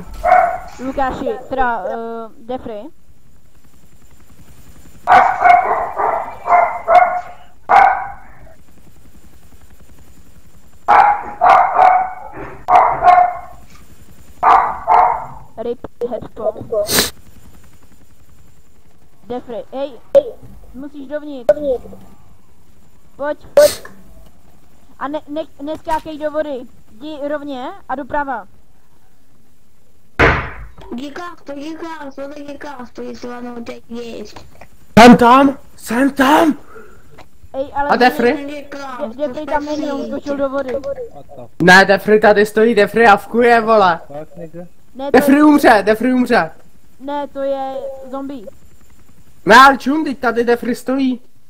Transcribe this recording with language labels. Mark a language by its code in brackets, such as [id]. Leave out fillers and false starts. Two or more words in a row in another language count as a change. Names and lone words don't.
[cs] Lukáši, teda Defry. [en] Rip headphone. [cs] Defry, hej, musíš dovnitř. Pojď. A neskákej do vody. Jdi rovně a doprava. [ru] Гиганту, это гиганту, если оно у тебя есть. [cs] Jsem tam! Ej, ale A Defry? [ru] Гигант, [cs] Defry tam není, on skočil do vody. Ne, Defry tady stojí, Defry avkuje, vole. Ne, Defry umře. ne, to je zombie. Ne, ale čum, teď tady Defry stojí.